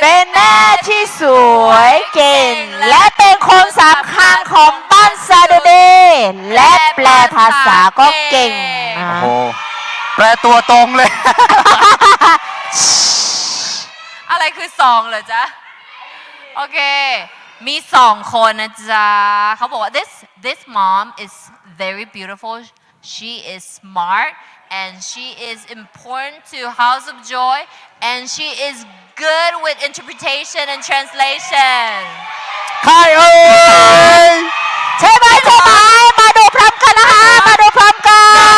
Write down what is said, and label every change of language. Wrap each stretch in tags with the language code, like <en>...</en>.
<th>เป็นแม่ที่สวยเก่ง และเป็นคนสำคัญของบ้านซาดูเดและแปลภาษาก็เก่งนะ โอ้โหแปลตัวตรงเลย อะไรคือสองเหรอจ๊ะ โอเค มีสองคนนะจ๊ะ เขาบอกว่า</th> <en>this mom is very beautiful she is smart and she is important to House of Joy and she is good with interpretation and translation</en> <th>ใครเอ่ย ใช่ไหมใช่ไหมมาดูพร้อมกันนะคะ มาดูพร้อมกัน</th>